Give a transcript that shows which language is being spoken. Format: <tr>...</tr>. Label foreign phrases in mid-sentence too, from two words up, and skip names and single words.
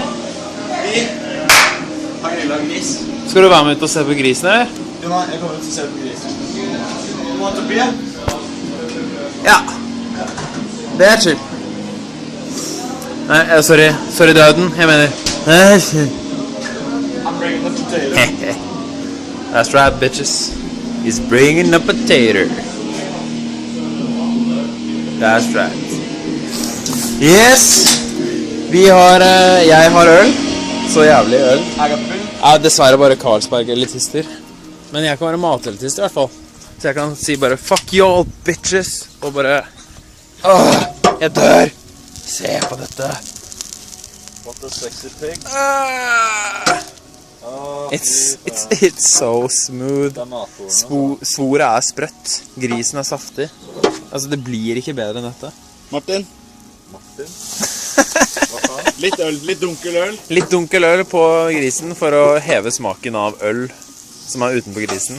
<no>Vi har grillet en gris. Skal du være med ut og se på grisen, eller? Jo, nei, jeg kommer ut og se på grisen. Du må ta oppi. Ja. Det er chill. Nei, sorry døden, jeg mener.</no> <en>I'm bringing the potato. That's right, bitches. He's bringing a potato. That's right. Yes!</en> <no>Jeg har øl. Så jævlig øl. Jeg har full. Ja, dessverre bare Carlsberg-elitister. Men jeg kan være matelitist i hvert fall. Så jeg kan si bare,</no> <en>fuck y'all, bitches.</en> <no>Og bare, jeg dør. Se på dette.</no> <en>What a sexy pig. It's so smooth.</en> <no>Svoret sprøtt. Grisen saftig. Altså, det blir ikke bedre enn dette. Martin? Hva faen? Litt øl, litt dunkel øl. Litt dunkel øl på grisen for å heve smaken av øl som utenpå grisen.</no>